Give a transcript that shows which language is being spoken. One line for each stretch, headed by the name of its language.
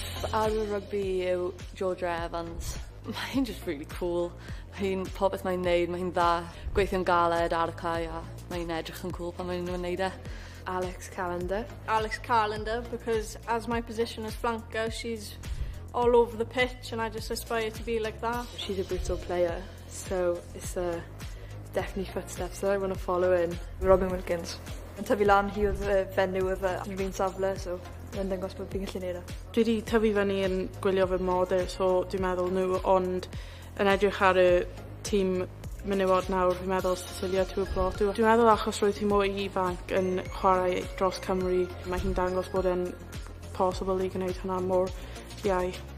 Welsh: RYGBI yw George Evans. Mae'n
English: just really cool.
Welsh: Popeth mae'n neud, mae'n dda. Gweithio'n galed ar y cae a mae'n edrych yn cool pan mae'n nhw'n neud e.
English: Alex Carlander, because as my position as flanker, she's all over the pitch and I just aspire to be like that. She's a brutal player, so it's definitely footsteps that I want to follow in. Robin Wilkins.
Welsh: Yn tyfu lan hi oedd fenyw efo yn fi'n safle, so yn dangos bod fi'n gallu neud e. Dwi wedi tyfu fyny yn gwylio fy modau, so dwi'n meddwl nhw, ond yn edrych ar y tîm menywod nawr, fi'n meddwl Cecilia Tuaplotw. Dwi'n meddwl achos roedd hi mwy ifanc yn chwarae dros Cymru, mae hi'n dangos bod e'n possible I gwneud hwnna mor iau.